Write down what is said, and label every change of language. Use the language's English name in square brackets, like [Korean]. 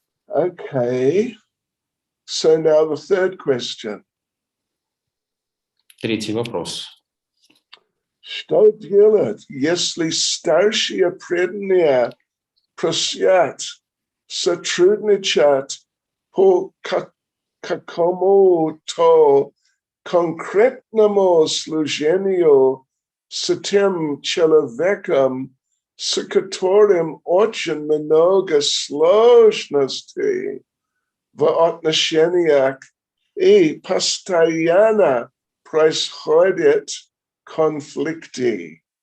[English] Okay. So now the third question. [Russian] Третий вопрос. Что делать, если старшие преданные просят сотрудничать по какому-то конкретному служению с тем человеком, с которым очень много сложностей в отношениях и постоянно происходят конфликты?